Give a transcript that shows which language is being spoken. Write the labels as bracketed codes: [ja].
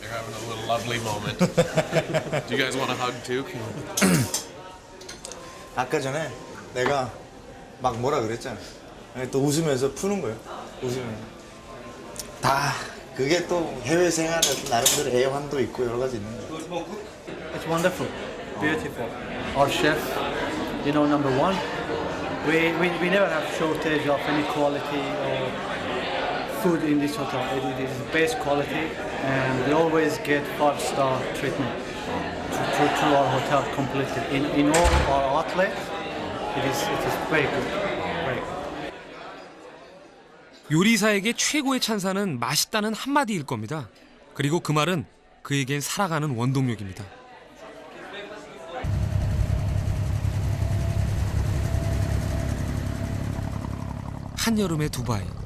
[en] They're having a little lovely moment. Do you guys want a hug too? [ko] 아까 전에 내가 막 뭐라 그랬잖아. 또 웃으면서 푸는 거예요. 웃으면서. 다 그게 또 해외 생활에 나름대로 애환도 있고 여러 가지 있는 거예요. [en] It's wonderful, beautiful. Our chef, you know, number one. We never have shortage of any quality or food in this hotel. It is the best quality, and we always get 5-star treatment to our hotel completely. In all our outlets, it is very good. Very good. [ko] 요리사에게 최고의 찬사는 맛있다는 한마디일 겁니다. 그리고 그 말은 그에겐 살아가는 원동력입니다. 한여름의 두바이.